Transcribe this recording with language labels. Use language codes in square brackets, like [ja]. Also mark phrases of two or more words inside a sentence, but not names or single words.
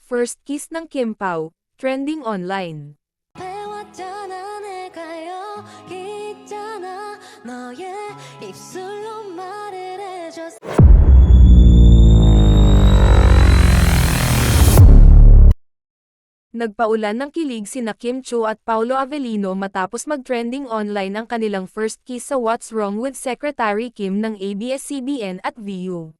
[en] First kiss ng Kim Pao, trending online. [ko] 배웠잖아 내가 여기 있잖아 너의 입술로 말을 해줬어. [tl] Nagpaulan ng kilig sina Kim Cho at Paolo Avellino matapos mag-trending online ang kanilang [en] first kiss [tl] sa What's Wrong with Secretary Kim ng ABS-CBN at VU.